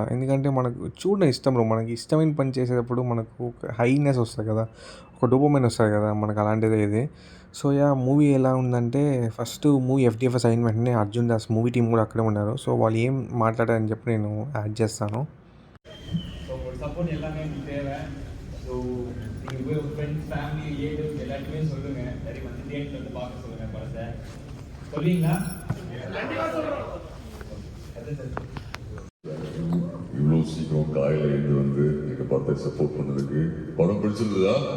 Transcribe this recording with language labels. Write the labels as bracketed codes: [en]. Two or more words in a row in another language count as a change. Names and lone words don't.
[te] ఎందుకంటే మనకు చూడడం ఇష్టం బ్రో. మనకి ఇష్టమైన పని చేసేటప్పుడు మనకు ఒక హైనెస్ వస్తుంది కదా, ఒక డోపమైన్ వస్తుంది కదా, మనకు అలాంటిదే ఇది. సో మూవీ ఎలా ఉందంటే, [en] first movie FDFS [te] అయిన వెంటనే అర్జున్ దాస్ [en] movie team [te] కూడా అక్కడే ఉన్నారు. సో వాళ్ళు ఏం మాట్లాడారని చెప్పి నేను యాడ్ చేస్తాను. [ta] ஸோ ஒரு சப்போர்ட் எல்லாமே உங்களுக்கு தேவை. ஸோ நீங்கள் போய் உங்கள் [en] friends family relatives [ta] எல்லாத்தையுமே சொல்லுங்கள். சரி வந்து தியேட்டர் வந்து பார்க்க சொல்லுங்கள் படத்தை. சொல்லுவீங்களா? இவ்வளோ சீக்கிரம் காலையில் எழுந்து வந்து எங்கள் படத்தை சப்போர்ட் பண்ணதுக்கு படம் பிடிச்சிருந்ததா?